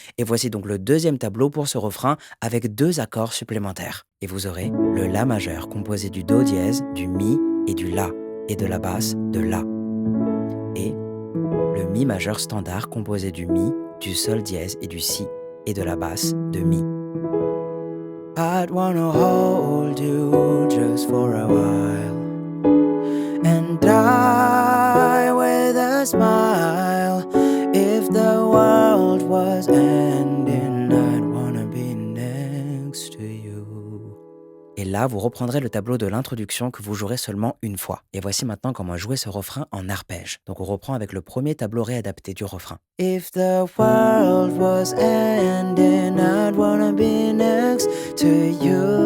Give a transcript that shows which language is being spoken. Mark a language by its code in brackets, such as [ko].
[fr] Et voici donc le deuxième tableau pour ce refrain avec deux accords supplémentaires. Et vous aurez le La majeur composé du Do dièse, du Mi et du La, et de la basse de La. Et le Mi majeur standard composé du Mi, du Sol dièse et du Si, et de la basse de Mi. [en] I'd wanna hold you just for a while and die with a smile. If the world was ending, I'd wanna be next to you. Et [fr] là, vous reprendrez le tableau de l'introduction que vous jouerez seulement une fois. Et voici maintenant comment jouer ce refrain en arpège. Donc on reprend avec le premier tableau réadapté du refrain. [en] If the world was ending, I'd wanna be next to you.